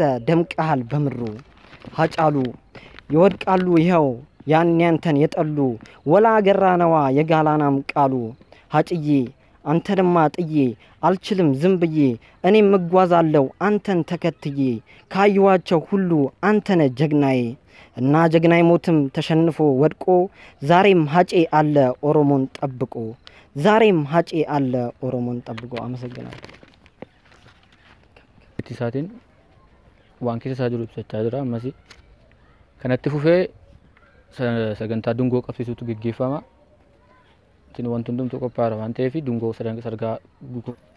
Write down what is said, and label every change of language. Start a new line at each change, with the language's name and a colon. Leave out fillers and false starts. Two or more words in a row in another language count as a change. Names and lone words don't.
Amharic: ደምቀሃል በምሩ ሀጫሉ ይወድቃሉ ይኸው ያን ያንተን የጠሉ ወላ ገራነዋ የጋላናም ቃሉ ሀጭዬ አንተንማ ጥዬ አልችልም ዝም ብዬ እኔም እጓዛለሁ አንተን ተከትዬ ካዩዋቸው ሁሉ አንተነ ጀግናዬ እና ጀግናይ ሞትም ተሸንፎ ወድቆ ዛሬም ሀጬ አለ ኦሮሞን ጠብቆ ዛሬም ሀጬ አለ ኦሮሞን ጠብቆ አመሰግናለሁ።
Oromo: Isaatiin waan keessa isaa jiru ibsachaa jira ammas kanatti fufee sagantaa dungoo qabsiisuutu gaggeeffama. Isin wanti hundumtuu qophaa'aadha waan ta'eef dungoo sargaa guguu.